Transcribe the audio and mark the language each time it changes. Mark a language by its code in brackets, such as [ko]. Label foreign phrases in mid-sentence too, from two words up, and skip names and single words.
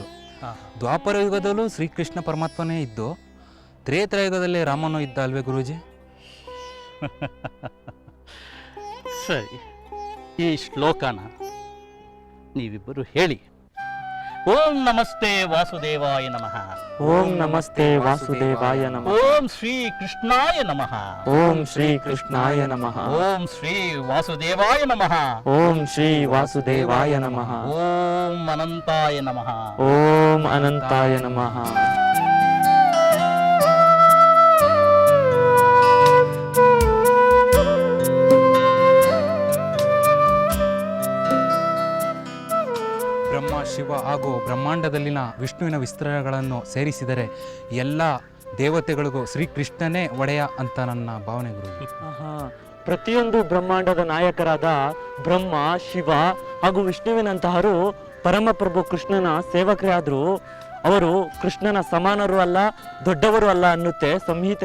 [kn] ದ್ವಾಪರ ಯುಗದಲ್ಲೂ ಶ್ರೀಕೃಷ್ಣ ಪರಮಾತ್ಮನೇ ಇದ್ದು, ತ್ರೇತಾಯುಗದಲ್ಲಿ ರಾಮನೂ ಇದ್ದ ಅಲ್ವೇ ಗುರೂಜಿ? ಸರಿ, ಈ ಶ್ಲೋಕನ ನೀವಿಬ್ಬರು ಹೇಳಿ. [sa] ಓಂ ನಮಸ್ತೆ ವಾಸುದೇವಾಯ ನಮಃ. ಓಂ ನಮಸ್ತೆ ವಾಸುದೇವಾಯ ನಮಃ. ಓಂ ಶ್ರೀ ಕೃಷ್ಣಾಯ ನಮಃ. ಓಂ ಶ್ರೀ ಕೃಷ್ಣಾಯ ನಮಃ. ಓಂ ಶ್ರೀ ವಾಸುದೇವಾಯ ನಮಃ. ಓಂ ಶ್ರೀ ವಾಸುದೇವಾಯ ನಮಃ. ಓಂ ಅನಂತಾಯ ನಮಃ. ಓಂ ಅನಂತಾಯ ನಮಃ. [kn] ಬ್ರಹ್ಮ, ಶಿವ ಹಾಗೂ ಬ್ರಹ್ಮಾಂಡದಲ್ಲಿನ ವಿಷ್ಣುವಿನ ವಿಸ್ತರಣೆಗಳನ್ನು ಸೇರಿಸಿದರೆ ಎಲ್ಲ ದೇವತೆಗಳಿಗೂ ಶ್ರೀಕೃಷ್ಣನೇ ಒಡೆಯ ಅಂತ ನನ್ನ ಭಾವನೆ ಗುರುಜಿ. ಪ್ರತಿಯೊಂದು ಬ್ರಹ್ಮಾಂಡದ ನಾಯಕರಾದ ಬ್ರಹ್ಮ, ಶಿವ ಹಾಗೂ ವಿಷ್ಣುವಿನಂತಹರು ಪರಮಪ್ರಭು ಕೃಷ್ಣನ ಸೇವಕರೇ ಆದರೂ ಅವರು ಕೃಷ್ಣನ ಸಮಾನರು ಅಲ್ಲ, ದೊಡ್ಡವರು ಅಲ್ಲ ಅನ್ನುತ್ತೆ ಸಂಹಿತೆ.